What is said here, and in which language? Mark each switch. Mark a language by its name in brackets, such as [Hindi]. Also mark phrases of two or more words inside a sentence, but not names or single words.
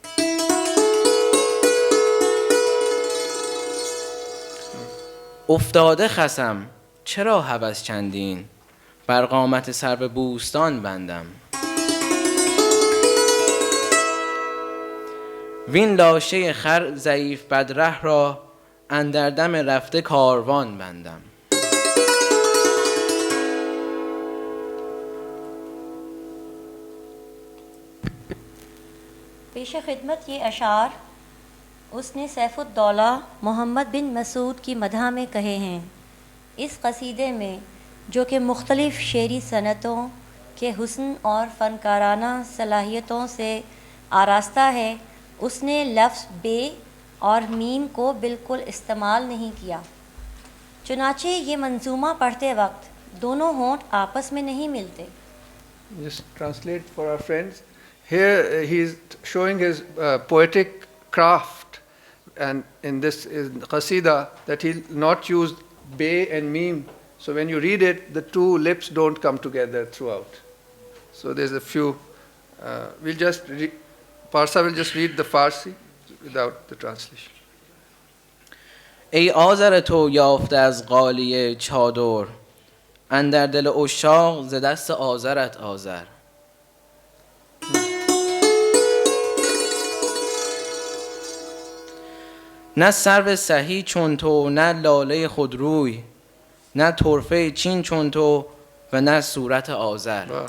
[Persian] افتاده خسم چرا هوس چندین، بر قامت سرو بوستان بندم. وین لاشه خر ضعیف بدره را، اندر دم رفته کاروان بندم. [Urdu] پیش خدمت یہ اشعار اس نے سیف الدولہ محمد بن مسعود کی مدح میں کہے ہیں. اس قصیدے میں جو کہ مختلف شعری صنعتوں کے حسن اور فنکارانہ صلاحیتوں سے آراستہ ہے، اس نے لفظ بے اور میم کو بالکل استعمال نہیں کیا. چنانچہ یہ منظومہ پڑھتے وقت دونوں ہونٹ آپس میں نہیں ملتے. [English] Just translate for our friends. Here he is showing his poetic craft, and in this qasida that he'll not use bay and meem. So when you read it, the two lips don't come together throughout. So there's a few. We'll just Parsa will just read the Farsi without the translation. [Persian] ای آذر تو یافته از غالیه چادر، اندر دل عشاق ز دست آذرت آذر. نه سرو سهی چون تو، نه لاله خودروی، نه طرفه چین چون تو و نه صورت آذر.